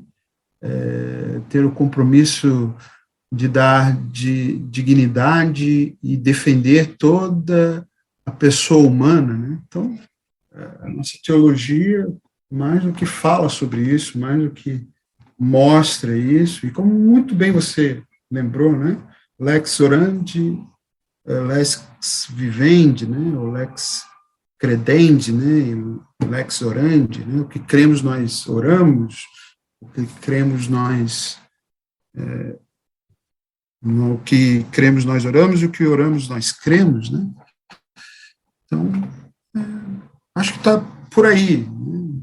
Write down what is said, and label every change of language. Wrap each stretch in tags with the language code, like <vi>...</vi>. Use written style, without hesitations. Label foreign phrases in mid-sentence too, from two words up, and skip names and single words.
<pt>Ter o compromisso de dar de dignidade e defender toda a pessoa humana, né? Então, a nossa teologia, mais do que fala sobre isso, mais do que mostra isso, e como muito bem você lembrou, né?</pt> <la>Lex orandi, lex vivendi,</la> <pt>né?</pt> <la>O lex credendi, né? Lex orandi,</la> <pt>né? O que cremos nós oramos, o que cremos nós no que cremos nós oramos e o que oramos nós cremos, né? Então, acho que está por aí, né?</pt>